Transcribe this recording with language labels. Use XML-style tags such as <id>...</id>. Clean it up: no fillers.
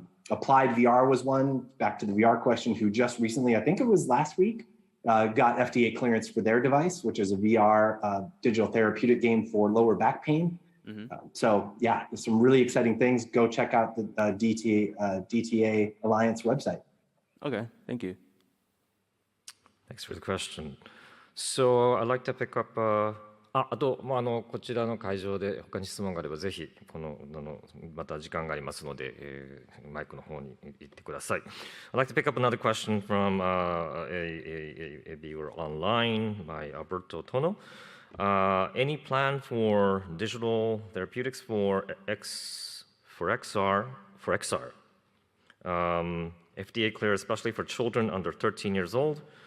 <en>Applied VR was one, back to the VR question, who just recently, I think it was last week, got FDA clearance for their device, which is a VR digital therapeutic game for lower back pain. So yeah, there's some really exciting things. Go check out the DTA Alliance website. Okay, thank you. Thanks for the question. So I'd like to pick up.</en> <ja>あと、こちらの会場で他に質問があればぜひまた時間がありますので、マイクの方に行ってください。</ja> <en>I'd like to pick up another question from a viewer online by Alberto Tono. Any plan for digital therapeutics for XR? FDA clear, especially for children under 13 years old.</en>